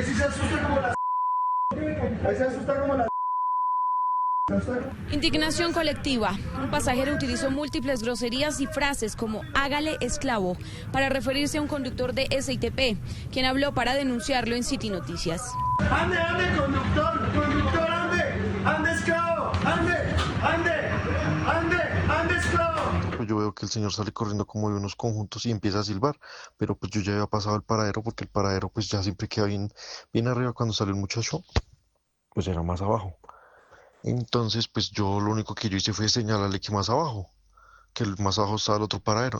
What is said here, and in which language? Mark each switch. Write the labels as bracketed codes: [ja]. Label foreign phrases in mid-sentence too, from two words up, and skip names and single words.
[es] Si se asusta como la... Ahí se asusta como la... Indignación colectiva. Un pasajero utilizó múltiples groserías y frases como hágale esclavo para referirse a un conductor de SITP, quien habló para denunciarlo en City Noticias. ¡Ande, ande, conductor! ¡Conductor, ande! ¡Ande, esclavo! ¡Ande! ¡Ande! ¡Ande! ¡Ande, esclavo! Yo veo que el señor sale corriendo como de unos conjuntos y empieza a silbar, pero pues yo ya había pasado el paradero porque el paradero pues ya siempre queda bien arriba. Cuando sale el muchacho pues era más abajo. Entonces pues yo lo único que yo hice fue señalarle que más abajo estaba el otro paradero.